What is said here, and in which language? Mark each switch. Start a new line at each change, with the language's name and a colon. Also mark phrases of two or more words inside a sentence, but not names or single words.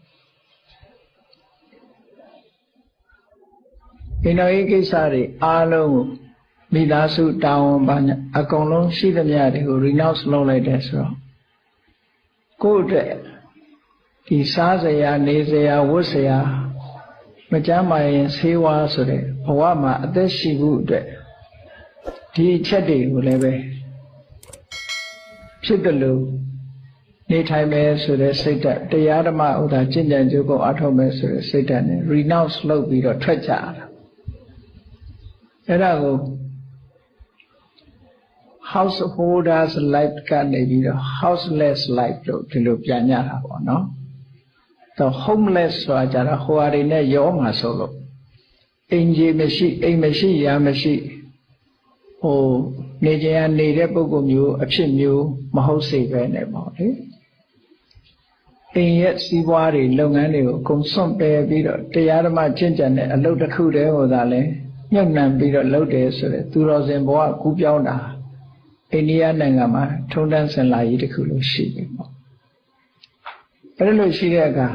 Burmese: အိမ်တော်ရေးကိစ္စတွေအားလုံးကိုမိသားစုတာဝန်ပါအကုန်လုံးရှိသမျှတွေကို renounce လုပ်လိုက်တယ်ဆိုတော့ကိုယ့်အတွက်ဒီစားစရာနေစရာဝတ်စရာမကြမ်းမာရင်ဆေးဝါးဆိုတဲ့ဘဝမှာအသက်ရှိမှုအတွက်ဒီအချက်တွေကိုလည်းပဲ ဖြစ်တယ်လို့နေထိုင်မယ်ဆိုတဲ့စိတ်ဓာတ်တရားဓမ္မဥဒါကျင့်ကြံကြိုးကိုအထောက်မယ်ဆိုတဲ့စိတ်ဓာတ်နဲ့ renounce လုပ်ပြီးတော့ထွက်ကြတာ အဲ့ဒါကို
English: householders life
Burmese: ကနေပြီးတော့
English: houseless life
Burmese: လို့ဒီလိုပြန်ကြတာပေါ့နော်တော့ homeless ဆိုတာကြတော့ဟိုဟာတွေနဲ့ရောမှာဆို လို့အိမ်ကြီးမရှိအိမ်မရှိရာမရှိဟိုနေကြရနေတဲ့ပုဂ္ဂိုလ်မျိုးအဖြစ်မျိုးမဟုတ်စေပဲနဲ့ပေါ့လေအိမ်ရဲ့စီးပွားတွေလုပ်ငန်းတွေကိုအကုန်စွန့်ပယ်ပြီးတော့တရားဓမ္မကျင့်ကြံတဲ့အလုပ်တစ်ခုတည်းဟောတာလဲညှက်နှံပြီးတော့လုပ်တယ်ဆိုတဲ့သူတော်စင်ဘဝကူးပြောင်းတာအိန္ဒိယနိုင်ငံမှာထုံးတမ်းစင်လာကြီးတစ်ခုလို့ရှိပြီပေါ့အဲ့လိုရှိတဲ့အခါ